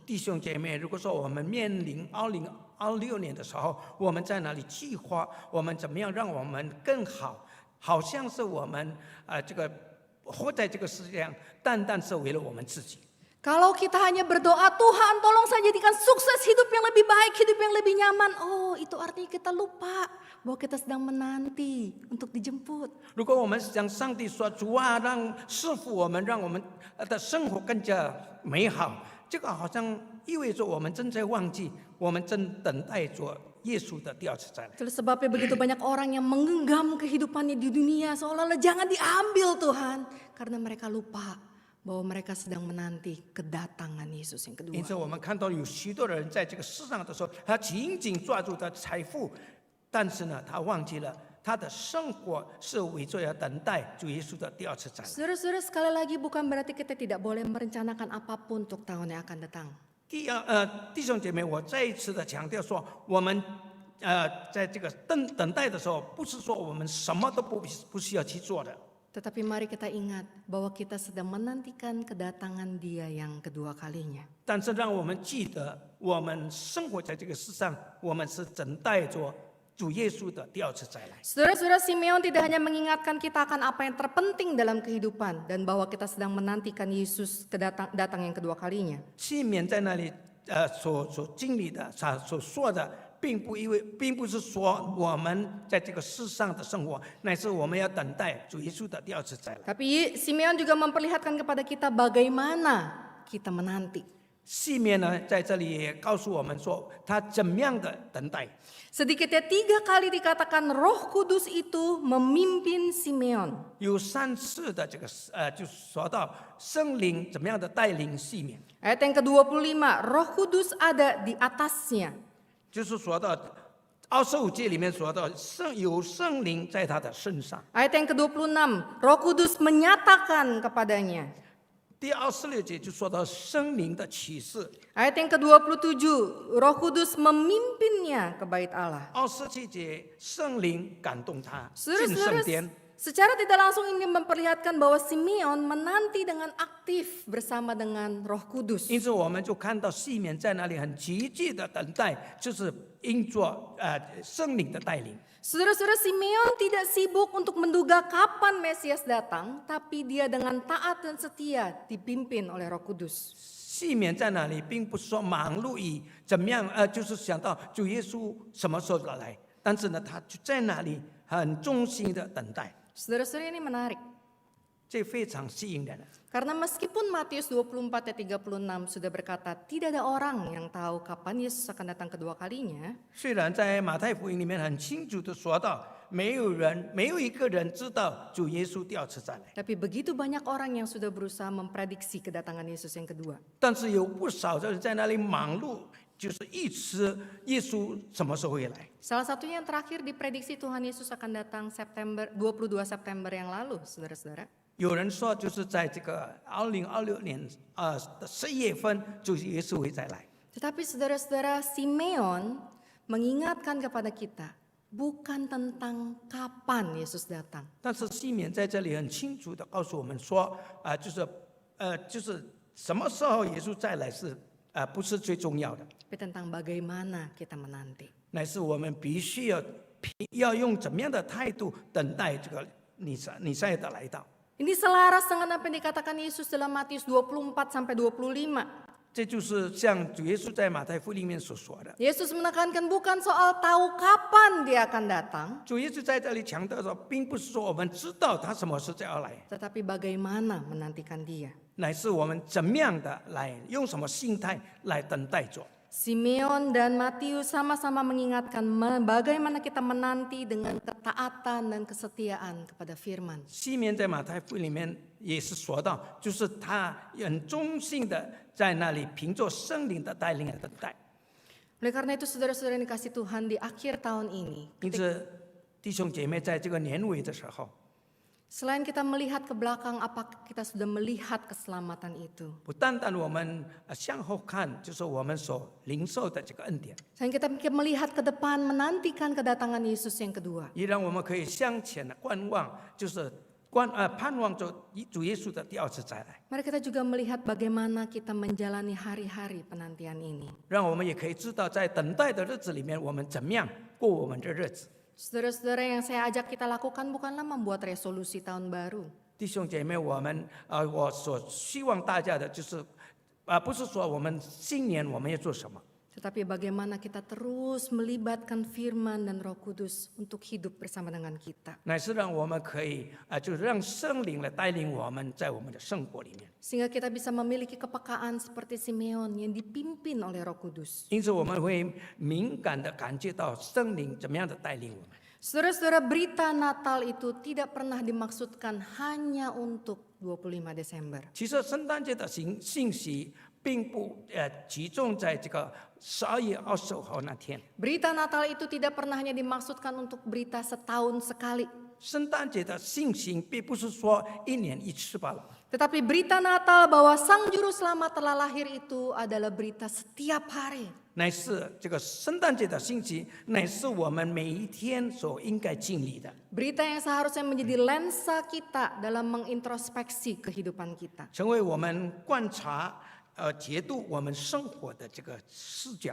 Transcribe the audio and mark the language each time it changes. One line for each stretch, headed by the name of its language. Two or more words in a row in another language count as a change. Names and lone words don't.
Chinese: 弟兄姐妹，如果说我们面临2026年的时候，我们在哪里计划，我们怎么样让我们更好，好像是我们这个活在这个世界上，单单是为了我们自己。
Indonesian: Kalau kita hanya berdoa, Tuhan tolong saya jadikan sukses hidup yang lebih baik, hidup yang lebih nyaman. Oh, itu artinya kita lupa bahwa kita sedang menanti untuk dijemput.
Chinese: 如果我们向上帝说：“主啊，让赐福我们，让我们的生活更加美好。” 这个好像意味着我们正在忘记，我们正等待着耶稣的第二次再来。
Indonesian: Itulah sebabnya begitu banyak orang yang menggenggam kehidupannya di dunia seolah-olah jangan diambil Tuhan. Karena mereka lupa bahwa mereka sedang menanti kedatangan Yesus yang
Chinese: 因
Indonesian: kedua.
Chinese: 此，我们看到有许多人在这个世上的时候，他紧紧抓住他财富，但是呢，他忘记了他的生活是为着要等待主耶稣的第二次再来。
Indonesian: Saudara-saudara, sekali lagi bukan berarti kita tidak boleh merencanakan apapun untuk tahun yang akan datang.
Chinese: 弟兄姐妹，我再一次的强调说，我们在这个等待的时候，不是说我们什么都不需要去做的。
Indonesian: Tetapi mari kita ingat bahwa kita sedang menantikan kedatangan Dia yang kedua kalinya.
Chinese: 但是让我们记得，我们生活在这个世上，我们是等待着主耶稣的第二次再来。
Indonesian: Saudara-saudara, Simeon tidak hanya mengingatkan kita akan apa yang terpenting dalam kehidupan dan bahwa kita sedang menantikan Yesus datang yang kedua kalinya.
Chinese: 西缅在那里所经历的，所说的，并不是说我们在这个世上的生活，乃是我们要等待主耶稣的第二次再来。
Indonesian: Tapi Simeon juga memperlihatkan kepada kita bagaimana kita menanti.
Chinese: 西面呢，在这里也告诉我们说，他怎么样的等待。
Indonesian: Sedikitnya 3 kali dikatakan Roh Kudus itu memimpin Simeon.
Chinese: 有3次的这个就说到圣灵怎么样的带领西面，
Indonesian: Ayat yang ke-25, Roh Kudus ada di atasnya.
Chinese: 就是说到25节里面说到有圣灵在他的身上。
Indonesian: Ayat yang ke-26, Roh Kudus menyatakan kepadanya.
Chinese: 第26节就说到圣灵的启示。
Indonesian: Ayat yang ke-27, Roh Kudus memimpinnya ke bait Allah.
Chinese: 27 节圣灵感动他进
Indonesian: Saudara-saudara,
Chinese: 圣殿。
Indonesian: secara tidak langsung ini memperlihatkan bahwa Simeon menanti dengan aktif bersama dengan Roh Kudus.
Chinese: 因此我们就看到西面在那里很积极的等待，就是因着圣灵的带领。
Indonesian: Saudara-saudara, Simeon tidak sibuk untuk menduga kapan Mesias datang, tapi dia dengan taat dan setia dipimpin oleh Roh Kudus.
Chinese: 西面在那里，并不是说忙碌于怎么样，就是想到主耶稣什么时候来，但是呢，他就在那里很忠心的等待，
Indonesian: Saudara-saudara, ini menarik.
Chinese: 这非常吸引人。
Indonesian: Karena meskipun Matius 24 ayat 36 sudah berkata tidak ada orang yang tahu kapan Yesus akan datang kedua kalinya.
Chinese: 虽然在马太福音里面很清楚的说到，没有一个人知道主耶稣第二次再来，
Indonesian: Tapi begitu banyak orang yang sudah berusaha memprediksi kedatangan Yesus yang kedua.
Chinese: 但是有不少人在那里忙碌，就是预知耶稣什么时候会来。
Indonesian: Salah satunya yang terakhir diprediksi Tuhan Yesus akan datang 22 September yang lalu, saudara-saudara.
Chinese: 有人说，就是在这个2026年的11月份，主耶稣会再来。
Indonesian: Tetapi saudara-saudara, Simeon mengingatkan kepada kita bukan tentang kapan Yesus datang.
Chinese: 但是西面在这里很清楚的告诉我们说，就是什么时候耶稣再来是不是最重要的，
Indonesian: Tapi tentang bagaimana kita menanti.
Chinese: 乃是我们必须要用怎么样的态度等待这个弥赛亚的来到。
Indonesian: Ini selaras dengan apa yang dikatakan Yesus dalam Matius 24 sampai 25.
Chinese: 这就是像主耶稣在马太福音里面所说的。
Indonesian: Yesus menekankan bukan soal tahu kapan dia akan datang,
Chinese: 主耶稣在这里强调说，并不是说我们知道他什么时候要来，
Indonesian: tetapi bagaimana menantikan dia.
Chinese: 乃是我们怎么样的来用什么心态来等待着。
Indonesian: Simeon dan Matius sama-sama mengingatkan bagaimana kita menanti dengan ketaatan dan kesetiaan kepada firman.
Chinese: 西面在马太福音里面也是说到，就是他很忠心的在那里凭着圣灵的带领来等待。
Indonesian: Oleh karena itu saudara-saudara yang dikasih Tuhan, di akhir tahun ini,
Chinese: 因此，弟兄姐妹在这个年尾的时候，
Indonesian: selain kita melihat ke belakang, apakah kita sudah melihat keselamatan itu?
Chinese: 不单单我们向后看，就是我们所领受的这个恩典，
Indonesian: Selain kita melihat ke depan, menantikan kedatangan Yesus yang kedua.
Chinese: 也让我们可以向前的观望，就是盼望着主耶稣的第二次再来。
Indonesian: Mari kita juga melihat bagaimana kita menjalani hari-hari penantian ini.
Chinese: 让我们也可以知道，在等待的日子里面，我们怎么样过我们的日子。
Indonesian: Saudara-saudara, yang saya ajak kita lakukan bukanlah membuat resolusi tahun baru.
Chinese: 弟兄姐妹，我所希望大家的就是不是说我们新年我们要做什么，
Indonesian: Tetapi bagaimana kita terus melibatkan firman dan Roh Kudus untuk hidup bersama dengan kita.
Chinese: 乃是让我们可以就是让圣灵来带领我们在我们的生活里面。
Indonesian: Sehingga kita bisa memiliki kepekaan seperti Simeon yang dipimpin oleh Roh Kudus.
Chinese: 因此我们会敏感的感觉到圣灵怎么样的带领我们。
Indonesian: Saudara-saudara, berita Natal itu tidak pernah dimaksudkan hanya untuk 25 Desember.
Chinese: 其实圣诞节的信息并不集中在这个12月25号那天。
Indonesian: Berita Natal itu tidak pernah hanya dimaksudkan untuk berita setahun sekali.
Chinese: 圣诞节的信息并不是说一年一次罢了。
Indonesian: Tetapi berita Natal bahwa Sang Juru Selamat telah lahir itu adalah berita setiap hari.
Chinese: 乃是这个圣诞节的信息，乃是我们每一天所应该经历的，
Indonesian: Berita yang seharusnya menjadi lensa kita dalam mengintrospeksi kehidupan kita.
Chinese: 成为我们观察解读我们生活的这个视角，